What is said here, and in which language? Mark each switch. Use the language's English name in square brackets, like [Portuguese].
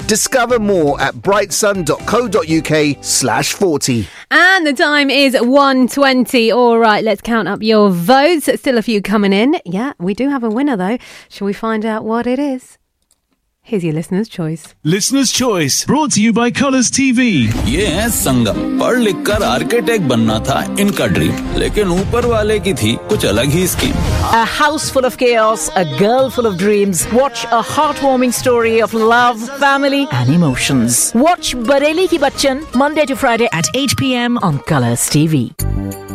[English] Discover more at brightsun.co.uk/40. And the time is 1:20. All right, let's count up your votes. Still a few coming in. Yeah, we do have a winner though. Shall we find out what it is? Here's your listener's choice. Listener's choice brought to you by Colors TV. [Hindi] ये है संगम. पढ़ लिख कर architect बनना था इनका dream, लेकिन ऊपर वाले की थी कुछ अलग ही scheme. [English] A house full of chaos, a girl full of dreams. Watch a heartwarming story of love, family and emotions. Watch Bareilly Ki Bachchan Monday to Friday at 8 p.m. on Colors TV.